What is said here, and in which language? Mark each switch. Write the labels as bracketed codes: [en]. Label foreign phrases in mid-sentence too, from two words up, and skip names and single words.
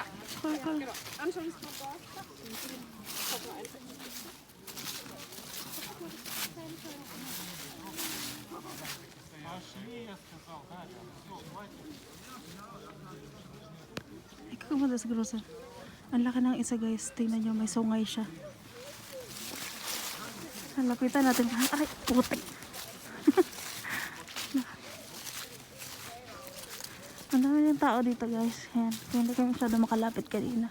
[en] Cool, cool. [de] genau. Anschauungsreport. Gucken wir einfach. Ay, guck mal, das ist groß. [tl] Ang laki ng isa, guys. Tingnan nyo, may sungay siya. Lapitan natin. Ay, putik. Ang dami ng tao dito, guys. Ayan. Kaya hindi kami masyado makalapit kanina.